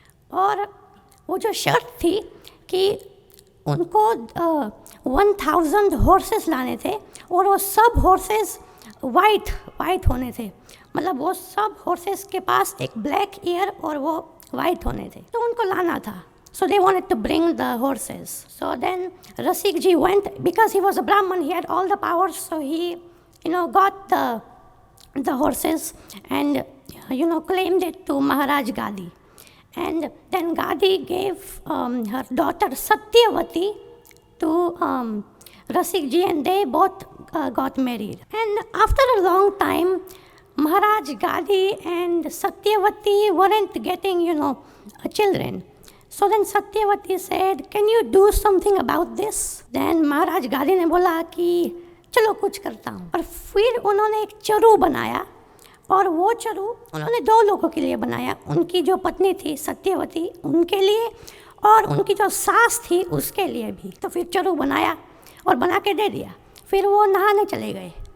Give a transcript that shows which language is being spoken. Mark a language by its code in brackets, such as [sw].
[hi] और वो जो शर्त थी कि उनको 1000 हॉर्सेस लाने थे और वो सब हॉर्सेस वाइट होने थे। वो सब हॉर्सेस के पास एक ब्लैक ईयर और वो वाइट होने थे, तो उनको लाना था। [en] So they wanted to bring the horses. So then Rasik ji went, because he was a Brahmin, he had all the powers, so he got the horses and claimed it to Maharaj Gadi. And then Gadi gave her daughter Satyavati to Rasik ji, and they both got married. And after a long time, Maharaj Gadi and Satyavati weren't getting children. So then Satyavati said, can you do something about this? [hi] Then Maharaj Gadi ने बोला कि चलो कुछ करता हूँ। और फिर उन्होंने एक चरु बनाया, और वो चरु उन्होंने 2 लोगों के लिए बनाया। उनकी जो पत्नी थी सत्यवती, उनके लिए, और उनकी जो सास थी उसके लिए भी। तो फिर चरु बनाया और बना के दे दिया। फिर वो नहाने चले गए।